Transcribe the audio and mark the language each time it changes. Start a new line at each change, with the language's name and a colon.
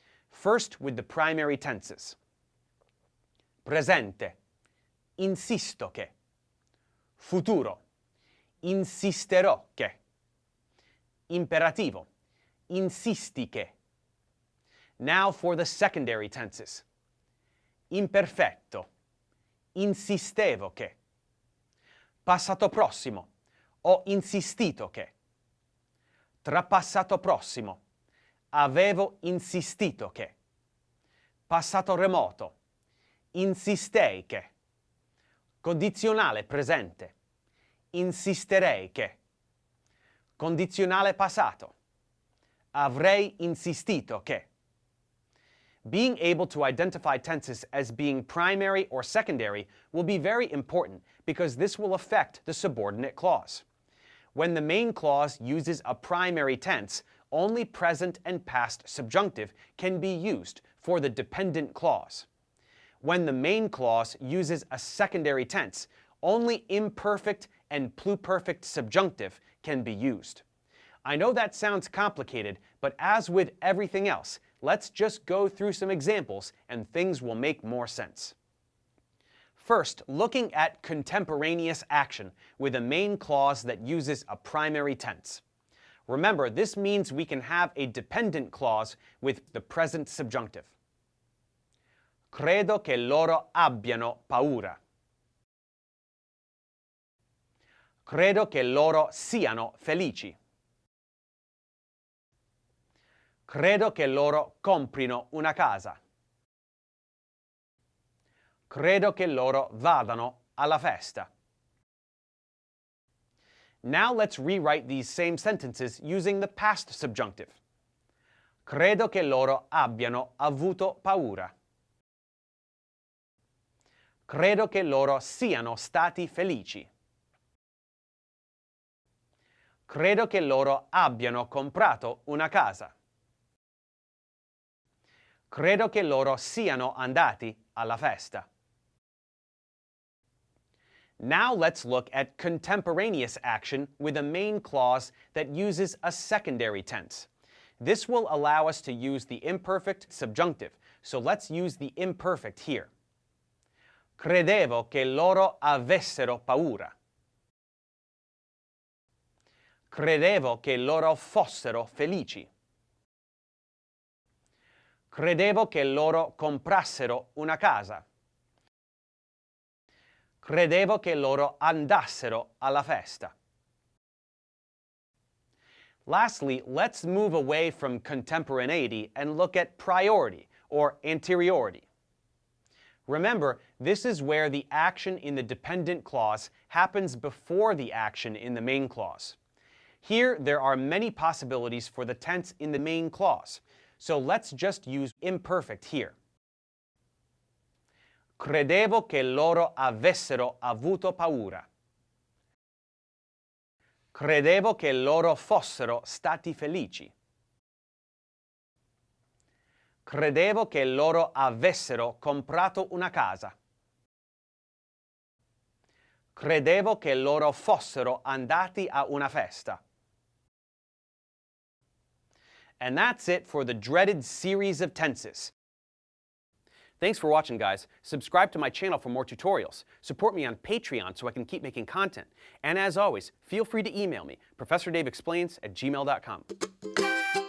English: First, with the primary tenses.
Italian: Presente, insisto che. Futuro, insisterò che. Imperativo, insisti che.
English: Now for the secondary tenses.
Italian: Imperfetto, insistevo che. Passato prossimo, ho insistito che. Trapassato prossimo, avevo insistito che. Passato remoto, insistei che. Condizionale presente, insisterei che. Condizionale passato, avrei insistito che.
English: Being able to identify tenses as being primary or secondary will be very important because this will affect the subordinate clause. When the main clause uses a primary tense, only present and past subjunctive can be used for the dependent clause. When the main clause uses a secondary tense, only imperfect and pluperfect subjunctive can be used. I know that sounds complicated, but as with everything else, let's just go through some examples and things will make more sense. First, looking at contemporaneous action with a main clause that uses a primary tense. Remember, this means we can have a dependent clause with the present subjunctive.
Italian: Credo che loro abbiano paura. Credo che loro siano felici. Credo che loro comprino una casa. Credo che loro vadano alla festa.
English: Now let's rewrite these same sentences using the past subjunctive.
Italian: Credo che loro abbiano avuto paura. Credo che loro siano stati felici. Credo che loro abbiano comprato una casa. Credo che loro siano andati alla festa.
English: Now let's look at contemporaneous action with a main clause that uses a secondary tense. This will allow us to use the imperfect subjunctive, so let's use the imperfect here.
Italian: Credevo che loro avessero paura. Credevo che loro fossero felici. Credevo che loro comprassero una casa. Credevo che loro andassero alla festa.
English: Lastly, let's move away from contemporaneity and look at priority, or anteriority. Remember, this is where the action in the dependent clause happens before the action in the main clause. Here, there are many possibilities for the tense in the main clause, so let's just use imperfect here.
Italian: Credevo che loro avessero avuto paura. Credevo che loro fossero stati felici. Credevo che loro avessero comprato una casa. Credevo che loro fossero andati a una festa.
English: And that's it for the dreaded series of tenses. Thanks for watching, guys. Subscribe to my channel for more tutorials. Support me on Patreon so I can keep making content. And as always, feel free to email me, ProfessorDaveExplains@gmail.com.